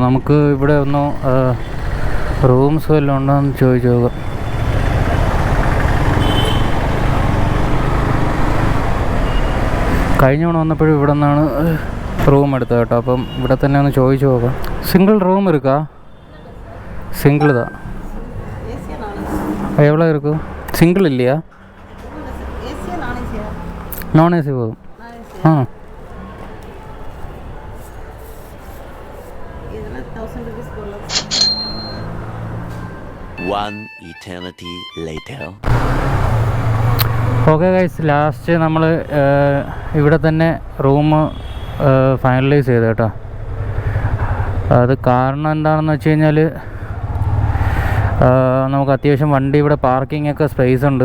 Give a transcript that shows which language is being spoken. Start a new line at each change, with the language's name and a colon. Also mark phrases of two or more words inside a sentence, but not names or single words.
Malayalam: നമുക്ക് ഇവിടെ ഒന്ന് റൂംസ് വല്ലതും ഉണ്ടോ എന്ന് ചോദിച്ചു നോക്കാം. കഴിഞ്ഞ തവണ വന്നപ്പോഴും ഇവിടെ നിന്നാണ് റൂം എടുത്തത് കേട്ടോ. അപ്പം ഇവിടെ തന്നെ ഒന്ന് ചോദിച്ചു നോക്കാം.
English: single room
Tamil: இருக்கா? சிங்கிள் தான். எவ்வளோ இருக்கும்? சிங்கிள் இல்லையா?
English: non AC
Tamil: போதும். ஆ,
English: One eternity later. okay guys,
Malayalam: ലാസ്റ്റ് നമ്മൾ ഇവിടെ തന്നെ
English: room finalize
Malayalam: ചെയ്തു കേട്ടോ. അത് കാരണം എന്താണെന്ന് വെച്ച് കഴിഞ്ഞാൽ നമുക്ക് അത്യാവശ്യം വണ്ടി ഇവിടെ പാർക്കിംഗ് ഒക്കെ സ്പേസ് ഉണ്ട്.